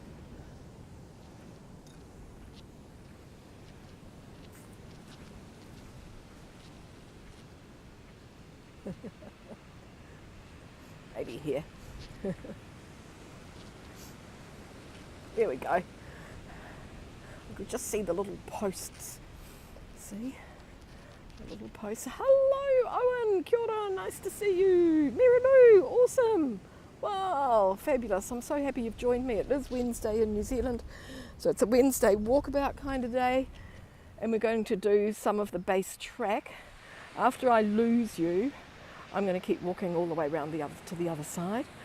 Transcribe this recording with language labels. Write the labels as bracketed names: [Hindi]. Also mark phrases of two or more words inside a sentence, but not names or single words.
[English] Maybe here. There we go. You could just see the little posts. See? The little posts. Hello, [Māori] Owen. Kia ora. [English] Nice to see you. Mirimu. Awesome. Wow, fabulous. I'm so happy you've joined me. It is Wednesday in New Zealand. So it's a Wednesday walkabout kind of day. And we're going to do some of the base track. After I lose you, I'm going to keep walking all the way around to the other side.